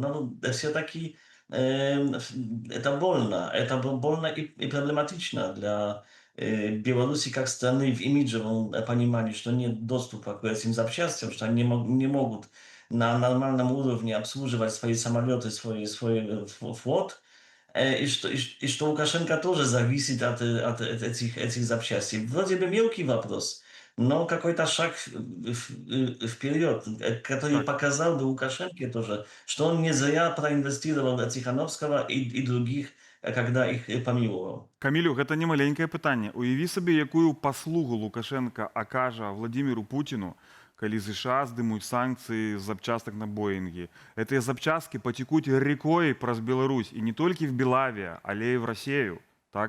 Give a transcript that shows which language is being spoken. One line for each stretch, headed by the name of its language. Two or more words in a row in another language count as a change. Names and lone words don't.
Russian: Но все-таки это больно и проблематично для Беларуси как страны в имиджевом понимании, что нет доступа к этим запчастям, что они не могут на нормальном уровне обслуживать свои самолеты, свой флот, и что Лукашенко тоже зависит от этих запчастей. Вроде бы мелкий вопрос, но какой-то шаг вперед, который показал бы Лукашенко тоже, что он не зря проинвестировал в Тихановского и других, когда их помиловал.
Belarusian: Камілю, гэта не маленькае пытанне. Уяві сабе, якую паслугу Лукашенко акажа Владимиру Путину, калі США здымуць санкцыі з запчастак на Боинге. Гэтыя запчасткі пацекуць рекой праз Беларусь, і не толькі в Белаве, але і в Россию. Так?